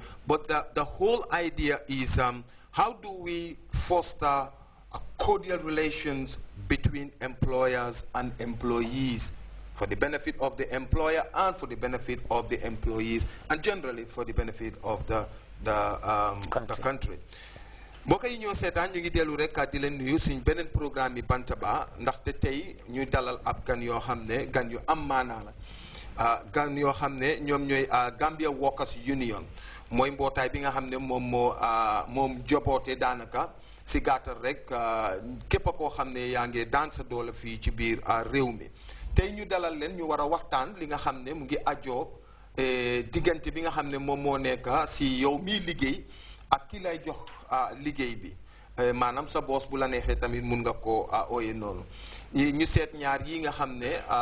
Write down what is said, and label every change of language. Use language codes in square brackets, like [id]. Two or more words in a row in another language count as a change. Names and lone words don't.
[en] But the whole idea is how do we foster cordial relations between employers and employees for the benefit of the employer and for the benefit of the employees, and generally for the benefit of the country. [wo] mbokk yi ñoo seetaan ñu ngi dellu rek di leen nuyu suñ beneen programme yi Bantaba ndaxte tey ñuy dalal ab gan yoo xam ne gan yu am maanaa la gan yoo xam ne ñoom ñooy Gambia Workers Union mooy mbootaay bi nga xam ne moom joboote daanaka si gàttal rek képp koo xam ne yaa ngi daan sa doole fii ci biir réew mi tey ñu dalal leen ñu war a waxtaan li nga xam ne mu ngi ajoo diggante bi nga xam ne moom moo nekk si yow miy liggéey ak ki lay jox liggéey bi maanaam sa boos bu la neexee tamit mun nga koo ooye noonu ñu seet ñaar yi nga xam ne